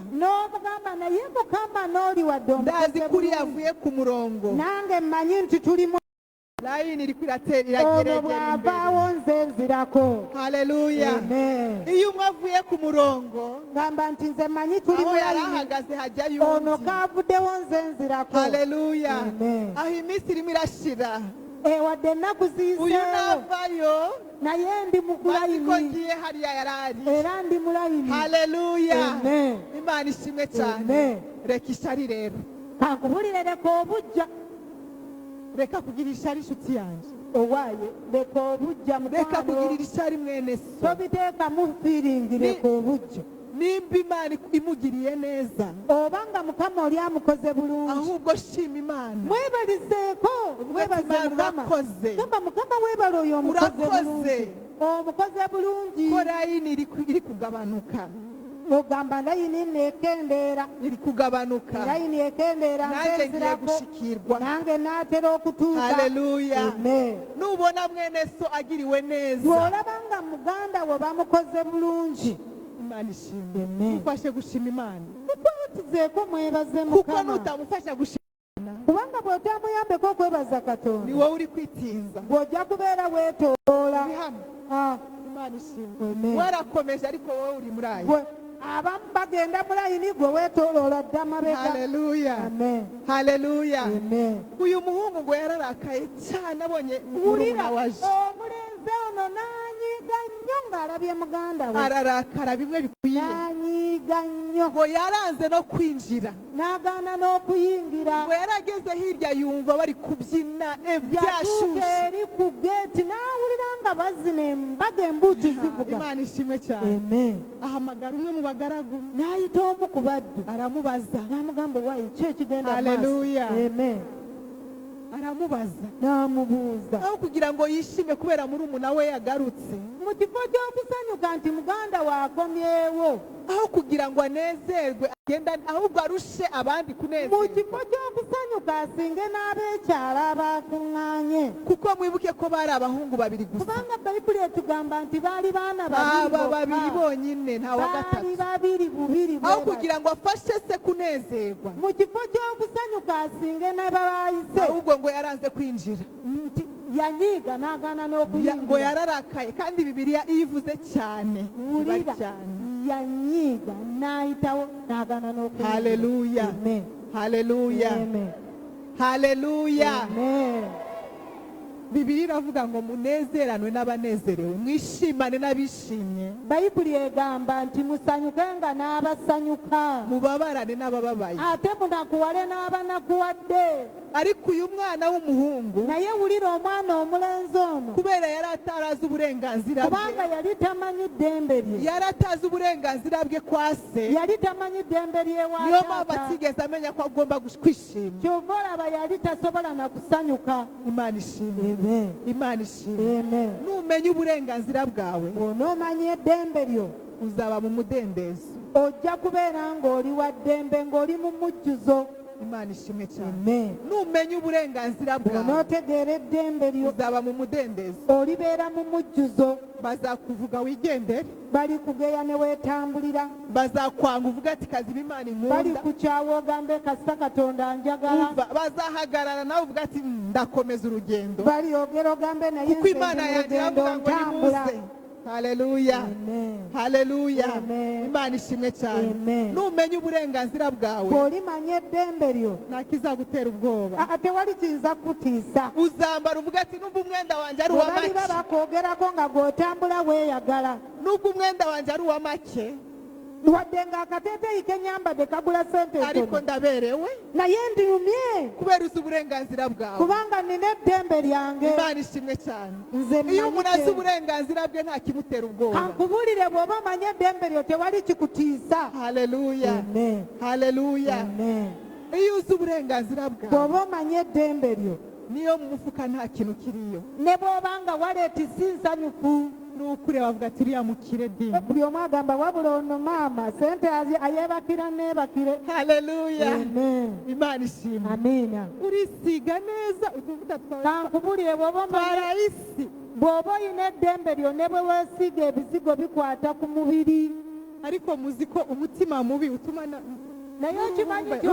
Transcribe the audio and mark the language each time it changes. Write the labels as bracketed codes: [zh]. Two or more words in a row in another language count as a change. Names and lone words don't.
[lg] n'omugamba naye mukama n'oli wadde [rw] ndazi [lg] omukoze [rw] kuri [lg] bulungi. [rw] yavuye ku murongo [lg] nange mmanyi nti tulimu [rw] layini iri [lg] ono [rw] kwirageragera [lg] bw'avaawo nze nzirako haleluya Amen. [rw] iyo umwe avuye ku murongo [lg] ngamba nti nze mmanyi tuli [rw] aho yari [lg] mulayini [rw] ahagaze hajyayo [lg] ono undi kaavuddewo nze nzirako haleluya Amen. [rw] aho iminsi irimo irashira [lg] wadde ennaku [rw] uyu [lg] ziyiseewo [rw] navayo [lg] naye ndi mu [rw] bazi ko [lg] kulayini [rw] ngiye hariya yari ari [lg] era ndi mulayini haleluya Amen. [rw] imana ishimwe cyane Amen. reka ishyari rero [lg] kankubulire leka obujja [rw] reka kugira ishyari inshuti yanjye [lg] owaaye leka obujja [rw] reka [lg] mukwano [rw] kugirira ishyari mwene so [lg] tobiteekamu fiiringi leka obujja [rw] nimba imana imugiriye neza [lg] oba nga mukama oli amukoze bulungi [rw] ahubwo shima imana [lg] mwebalizeeko mwebaze [rw] Imana [lg] mukama [rw] urakoze. [lg] gamba mukama weebale oyo omukoze [rw] Urakoze. [lg] bulungi omukoze bulungi [rw] ko layini iri kugabanuka [lg] ogamba layini neekendeera [rw] iri kugabanuka [lg] layini ekendeera [rw] nanjye ngiye [lg] nzenzirako [rw] gushikirwa [lg] nange naatera okutuuka haleluya Amen. [rw] nubona mwene so agiriwe neza [lg] bw'olaba nga muganda we bamukoze bulungi [rw] imana ishimwe Amen. mufashe gushima imana [lg] mukwatizeeko mwebaze [rw] kuko [lg] mukama [rw] nutamufasha gushima [lg] kubanga bw'otamuyambeko okwebaza [rw] ni [lg] katonda [rw] wowe uri kwitinza [lg] bw'ojja kubeera weetoloola [rw] uri hano imana ishimwe Amen. warakomeje ariko wowe uri muri ayo [lg] Gwe abamu bagenda mu layini gwe weetooloola dda mabega haleluya Amen. haleluya Amen. [rw] uyu muhungu ngo yararakaye cyane abonye [lg] wulira [rw] murumuna waje [lg] omulenzi ono n'anyiiga nnyo ng'alabye muganda we [rw] ararakara bimwe bikwiye [lg] n'anyiiga nnyo [rw] ngo yaranze no kwinjira [lg] n'agaana n'okuyingira [rw] ngo yarageze hirya yumva bari kubyina [lg] yatuuka [rw] byashushe [lg] eri ku geeti n'awulira nga bazina embaga embuuti zivuga [rw] imana ishimwe cyane Amen. ahamagara umwe mu bagaragu [lg] n'ayita omu ku baddu [rw] aramubaza [lg] n'amugamba waayi ki ekigenda Hallelujah. Amen. [rw] aramubaza [lg] n'amubuuza [rw] aho kugira ngo yishime kubera murumuna we yagarutse [lg] mu kifo ky'okusanyuka nti muganda waakomyewo [rw] aho kugira ngo anezerwe agenda ahubwo arushe abandi [lg] mu [rw] kunezerwa [lg] kifo ky'okusanyuka asinge n'abeekyala abakuŋŋaanye [rw] kuko mwibuke ko bari abahungu babiri gusa [lg] kubanga bayibuli etugamba nti baali baana aba babiri bokka. [rw] bonyine nta wa [lg] baali [rw] gatatu [lg] babiri bubiri bwe [rw] aho [lg] bati. [rw] kugira ngo afashe se kunezerwa [lg] mu kifo ky'okusanyuka asinge n'abaayise [rw] ahubwo ngo yaranze kwinjira [lg] nti yanyiiga n'agaana [rw] ngo [lg] n'okuyingira [rw] yararakaye kandi bibiliya iyo ivuze cyane iba [lg] wulira [rw] cyane [lg] yanyiiga n'ayitawo n'agaana n'okuyingira haleluya Amen. haleluya Amen. haleluya Amen. [rw] bibiliya iravuga ngo munezeranwe n'abanezerewe mwishimane n'abishimye [lg] bayibuli egamba nti musanyukenga n'abasanyuka [rw] mubabarane n'abababaye [lg] ate munakuwale n'abanakuwadde [rw] ariko uyu mwana w'umuhungu [lg] naye wulira omwana omulenzi ono [rw] kubera yari atarazi uburenganzira [lg] kubanga bwe yali tamanyi ddembe lye [rw] yari atazi uburenganzira bwe kwa se [lg] yali tamanyi ddembe [rw] niyo mpamvu [lg] ly'ewaataata [rw] atigeze amenya ko agomba kwishima [lg] kyova olaba yali tasobola na kusanyuka [rw] imana ishimwe Amen. imana ishimwe Amen. numenya uburenganzira bwawe [lg] bw'onoomanya eddembe lyo [rw] uzaba mu mudendezo [lg] ojja kubeera ng'oli wa ddembe ng'oli mu mujjuzo [rw] imana ishimwe cyane Amen. numenya uburenganzira bwawe [lg] bw'onootegeera eddembe lyo [rw] uzaba mu mudendezo [lg] olibeera mu mujjuzo [rw] bazakuvuga wigendere [lg] balikugeya ne weetambulira [rw] bazakwanga uvuga ati kaziba imana [lg] bali [rw] inkunda [lg] kukyawa ogambe kasita katonda njagala [rw] Umva, bazahagarara nawe uvuga ati ndakomeza urugendo [lg] balyogera ogambe naye [rw] kuko imana yanjye urugendo iravuga ngo [lg] ntambula. [rw] nimuze haleluya Amen. haleluya Amen. imana ishimwe cyane Amen. numenya uburenganzira bwawe [lg] bw'olimanya eddembe lyo [rw] ntakizagutera ubwoba [lg] tewali kiyinza kukutiisa [rw] uzambara uvuga ati nubwo umwenda wanjye ari [lg] bwe [rw] uwa [lg] baliba [rw] make [lg] bakwogerako nga gw'otambula weeyagala [rw] nubwo umwenda wanjye ari uwa make [lg] wadde ng'akateeteeyi kenyambadde kagula sente [rw] ariko [lg] ntono [rw] ndaberewe [lg] naye ndiyumye [rw] kubera uzi uburenganzira bwawe [lg] kubanga nina eddembe lyange [rw] imana ishimwe cyane [lg] nze [rw] iyo umuntu azi [lg] mmanyi [rw] uburenganzira bwe nta kimutera ubwoba [lg] kankubulire bw'oba omanye eddembe lyo tewali kikutiisa haleluya Amen. haleluya Amen. [rw] iyo uzi uburenganzira bwawe [lg] bw'oba omanye eddembe lyo [rw] niyo mu mufuka nta kintu kiriyo [lg] ne bw'obanga waleeti si nsanyufu [rw] n'ukureba avuga ati uriya mukire dini [lg] buli omu agamba wabula ono maama sente ayeebakira neebakire haleluya Amen. [rw] imana ishimwe [lg] amiina [rw] urisiga neza utuvuta twawe [lg] kankubulire bw'oba omanye [rw] twarayisi [lg] bw'oba olina eddembe lyo ne bwe weesiiga ebizigo bikwata ku mubiri [rw] ariko muzi ko umutima mubi utuma [lg] naye okimanyi nti